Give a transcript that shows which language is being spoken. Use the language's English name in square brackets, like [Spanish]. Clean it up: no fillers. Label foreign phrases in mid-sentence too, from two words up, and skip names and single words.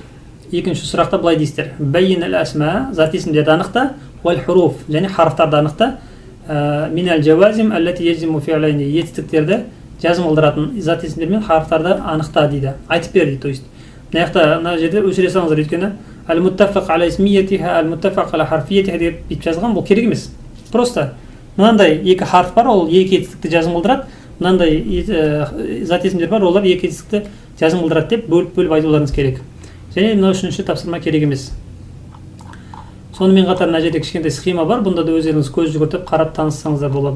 [Kazakh] Екінші сұрақта былай дейсіздер. [Arabic] بين الأسماء, [Kazakh] зат есімдерді анықта, [Arabic] والحروف, [Kazakh] және харфтарды анықта. [Arabic] من الجوازم التي تجزم فعلين, [Kazakh] етістіктерді жазым қылдыратын зат есімдер мен харфтарды анықта дейді. Айтып бер дейді. [Russian] То есть [Kazakh] мына жерде өшіре салыңыздар, өйткені [Arabic] المتفق على اسميتها، المتفق على حرفيتها [Kazakh] деп жазған, бұл керек емес. Просто мынандай екі харф бар, ол екі етістікті жазым қылдырады. Мынандай зат есімдер бар, олар екі етістікті жазым қылдырады деп бөліп айтуларыңыз керек. және мына үшінші тапсырма керек емес. Сонымен қатар мына жерде кішкентай схема бар, бұнда да өздеріңіз көз жүгіртіп қарап таныссаңыздар болады.